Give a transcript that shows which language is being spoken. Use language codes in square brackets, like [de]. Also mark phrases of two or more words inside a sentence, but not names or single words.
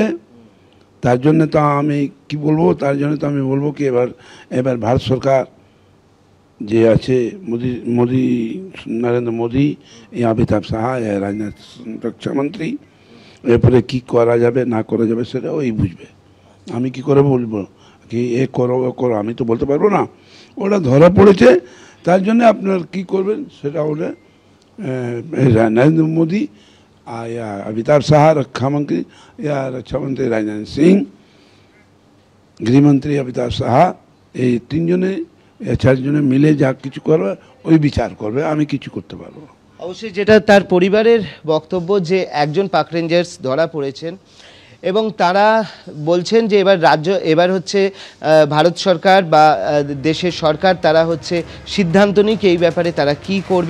[bn] তার জন্য তো আমি কি বলবো, তার জন্য তো আমি বলবো কি এবার ভারত সরকার যে আছে নরেন্দ্র মোদী, অমিতাভ সাহা, রাজনাথ রক্ষামন্ত্রী, এরপরে কি করা যাবে না করা যাবে সেটা ওই বুঝবে। আমি কি করে বলবো কি এ করো ও করো, আমি তো বলতে পারবো না। ওরা ধরা পড়েছে, তার জন্য আপনার কি করবেন সেটা হলে নরেন্দ্র মোদী [hi] या अमिताभ शाह रक्षामंत्री या रक्षामंत्री राजनाथ सिंह, गृहमंत्री अमिताभ शाह, [bn] এই তিনজনে চারজনে মিলে যা কিছু করবে ওই বিচার করবে, আমি কিছু করতে পারবো। অবশ্যই যেটা তার পরিবারের বক্তব্য যে একজন পাক রেঞ্জার্স ধরা পড়েছেন এবং তারা বলছেন যে এবার হচ্ছে ভারত সরকার বা দেশের সরকার তারা হচ্ছে সিদ্ধান্ত নিক এই ব্যাপারে তারা কি করবে।